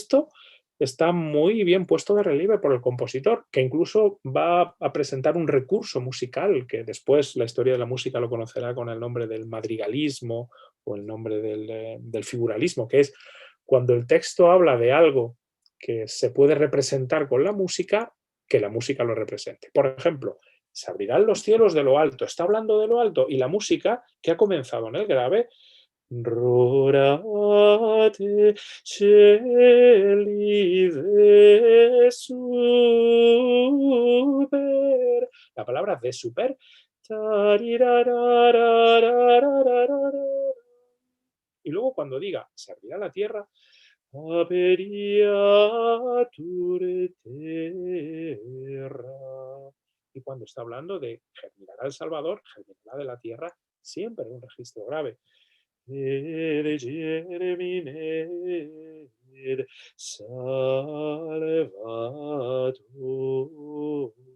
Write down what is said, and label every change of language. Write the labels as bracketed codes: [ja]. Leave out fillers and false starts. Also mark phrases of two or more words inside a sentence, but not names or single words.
[es] Y esto está muy bien puesto de relieve por el compositor, que incluso va a presentar un recurso musical que después la historia de la música lo conocerá con el nombre del madrigalismo o el nombre del figuralismo, que es cuando el texto habla de algo que se puede representar con la música, que la música lo represente. Por ejemplo, se abrirán los cielos de lo alto, está hablando de lo alto, y la música que ha comenzado en el grave, [la] rorate celi de super. [es] La palabra [la] de super. [es] Y luego cuando diga, se abrirá la tierra, [la] aperiatur terra. [es] Y cuando está hablando de germinará el Salvador, germinará de la tierra, siempre en un registro grave. [la] Ed germine Salvator.